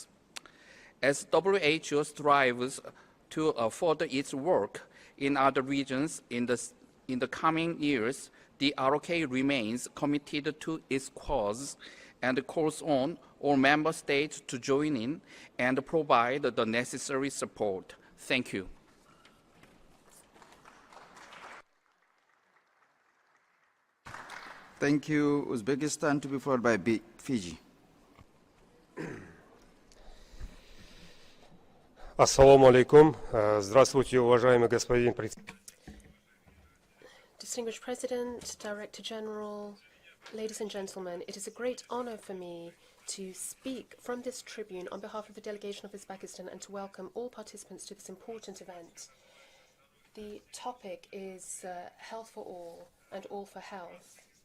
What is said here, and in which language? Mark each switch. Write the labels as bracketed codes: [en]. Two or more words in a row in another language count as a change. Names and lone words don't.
[en] As WHO strives to further its work in other regions in the In the coming years, the ROK remains committed to its cause and calls on all member states to join in and provide the necessary support. Thank you. Thank you, Uzbekistan, to be followed by Fiji. [ar] السلام عليكم. [ru] Здравствуйте, уважаемый господин председатель. [en] Distinguished President, Director General, ladies and gentlemen, it is a great honor for me to speak from this tribune on behalf of the delegation of Uzbekistan and to welcome all participants to this important event. The topic is health for all and all for health.